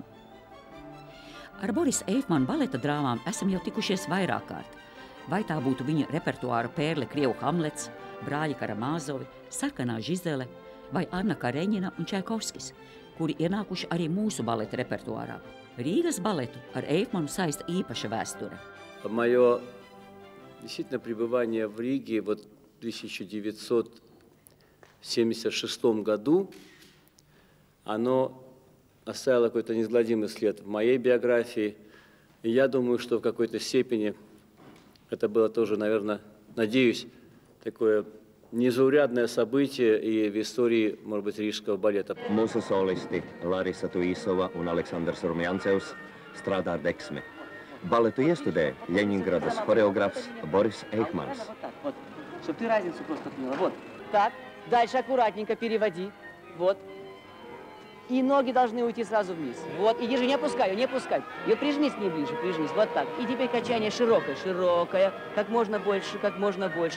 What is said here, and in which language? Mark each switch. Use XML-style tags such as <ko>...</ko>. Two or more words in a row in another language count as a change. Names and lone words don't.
<lv>Ar Borisa Eifmana baleta drāmām esam jau tikušies vairāk kārt. Vai tā būtu viņa repertuāra pērle Krievu Hamlets, Brāļi Karamāzovi, Sarkanā Žizele vai Anna Kareņina un Čaikovskis, kuri ienākuši arī mūsu baleta repertuārā. Rīgas baletu ar Eifmanu saista īpaša vēsture.</lv> <ru>Мое действительно пребывание в Риге в 1976 году, оно оставило какой-то неизгладимый след в моей биографии. И я думаю, что в какой-то степени это было тоже, наверное, надеюсь, такое незаурядное событие и в истории, может быть, рижского балета.</ru> <lv>Mūsu solisti Larisa Tuisova un Aleksandrs Rumjancevs strādā ar deksmi. Baletu iestudē Ļeņingradas choreogrāfs Boris Eifmans.</lv> <ru>Чтобы ты разницу просто поняла. Вот. Так. Дальше аккуратненько переводи. Вот. И ноги должны уйти сразу вниз. Вот. И держи, не опускай, не опускай. Ее прижмись к ней ближе, прижмись. Вот так. И теперь качание широкое, широкое. Как можно больше, как можно больше.</ru>